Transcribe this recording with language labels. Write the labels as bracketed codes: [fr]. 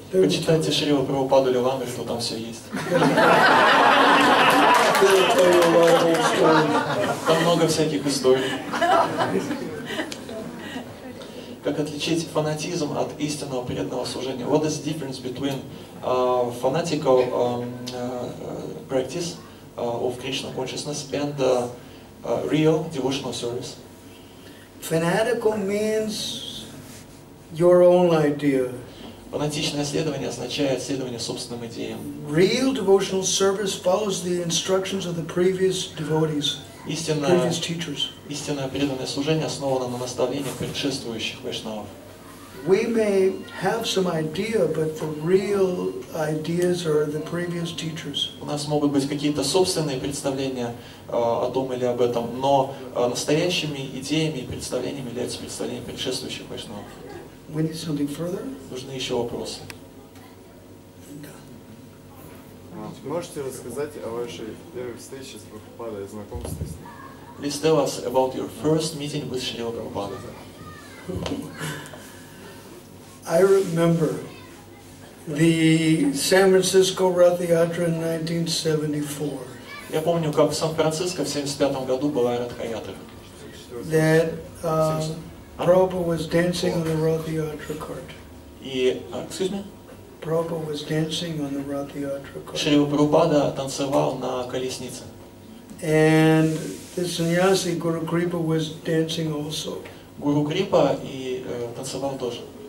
[ru] Почитайте Шрила Прабхупаду Лиламриту, там все есть. Там много всяких историй. Как отличить фанатизм от истинного преданного служения? [en] What is the difference between fanatical practice of Krishna consciousness and real devotional service? Fanatical means your own idea. [ru] Фанатичное следование означает следование собственным идеям. [en] Real devotional service follows the instructions of the previous devotees, previous teachers. [ru] Истинное преданное служение основано на наставлениях предшествующих вайшнавов. [en] We may have some idea, but the real ideas are the previous teachers. [ru] У нас могут быть какие-то собственные представления о том или об этом, но настоящими идеями и представлениями являются представления предшествующих вайшнавов. [en] We need something further? [ru] Нужны еще вопросы. Можете рассказать о вашей первой встрече с Прабхупадой, знакомстве с ним? [en] Please tell us about your first meeting with Srila Prabhupada. I remember the San Francisco Rath Yatra in 1974. [ru] Я помню, как в Сан-Франциско в 1975 году была Радха-ятра. [en] That Prabhupada was dancing on the Rath Yatra cart. И, excuse me? Prabhupada was dancing on the Rath Yatra cart. [ru] Шрила Прабхупада танцевал на колеснице. [en] And the sannyasi Guru Kripa was dancing also. [ru] Гуру Крипа и танцевал тоже.